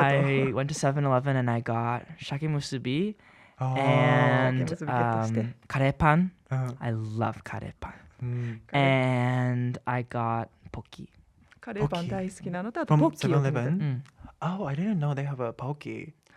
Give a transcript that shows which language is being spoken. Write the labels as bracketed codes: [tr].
[en] I went to 7-Eleven and I got shake musubi and カレーパン. I love カレーパン. And I got ポキ. [ja] カレーパン大好きなのとあとポッキーを。 [en] Oh, I didn't know they have a poke.